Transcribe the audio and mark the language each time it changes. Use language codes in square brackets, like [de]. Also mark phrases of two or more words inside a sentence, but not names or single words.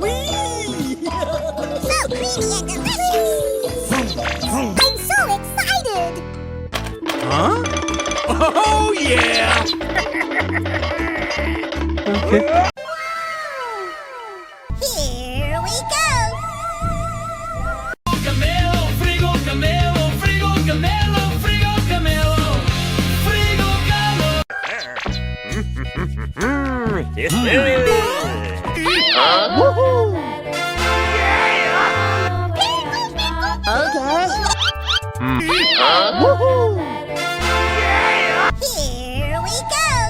[en] So creamy and delicious! I'm so excited! Huh? Oh, yeah! Here we go! Camelo, Frigo Camelo, Frigo Camelo, Frigo Camelo, Frigo Okay. Here we go!